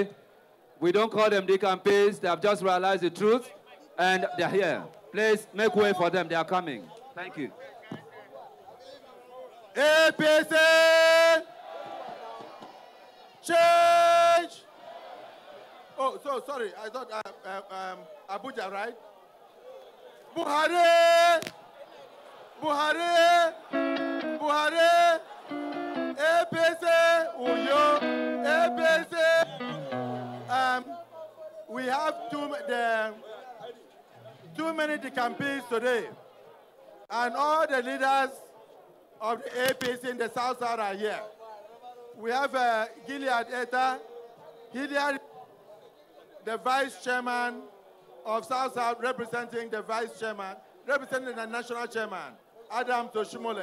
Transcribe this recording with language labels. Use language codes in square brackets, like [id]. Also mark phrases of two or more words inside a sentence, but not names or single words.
[en] We don't call them decampaigns. They have just realized the truth, and they're here. Please make way for them. They are coming. Thank you. APC! Change! Oh, so sorry. I thought Abuja, right? Buhari! Buhari! Buhari! APC! Uyo! APC! We have too many campaigns today, and all the leaders of the APC in the South South are here. We have Gilead Eta, Gilead, the vice chairman of South South, representing the vice chairman, representing the national chairman, Adam Toshimole.